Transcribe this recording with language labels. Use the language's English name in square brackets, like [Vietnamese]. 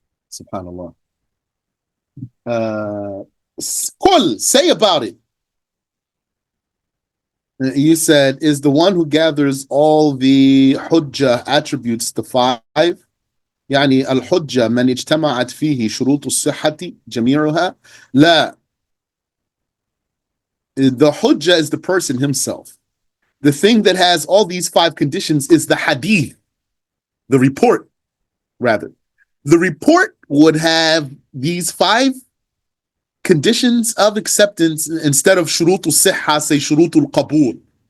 [English] Subhanallah. Kul, say about it. You said, is the one who gathers all the hujjah attributes, the five. [Arabic] يعني الحجة من اجتمعت فيه شروط الصحة جميعها. لا. [English] The hujjah is the person himself. The thing that has all these five conditions is the hadith, the report, rather. The report would have these five conditions of acceptance instead of shurutul sihha, say shurutul qabul.